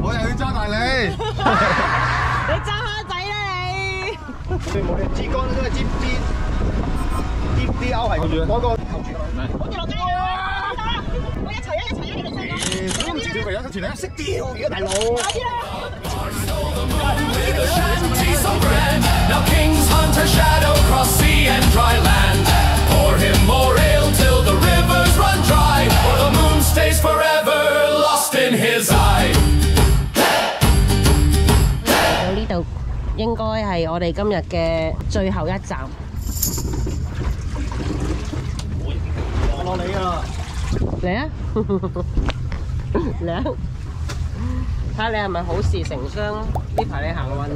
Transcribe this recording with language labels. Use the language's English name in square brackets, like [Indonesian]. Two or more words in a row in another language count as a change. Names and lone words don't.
[Cantonese] 我又要揸大你。你揸蝦仔啦你！冇你支竿都係支鈎係嗰個扣住㗎嘛。好似落街啊！我一齊啊！你哋兩個。唔知條肥一條嚟，識釣魚啊大佬！ [English] Now kings hunt a shadow cross sea and dry land. Pour him more ale till the rivers run dry, or the moon stays forever lost in his eye. [Cantonese] 到呢度應該係我哋今日嘅最後一站。落嚟㗎啦！嚟啊！嚟啊！睇下你係咪好事成雙？呢排你行運啊！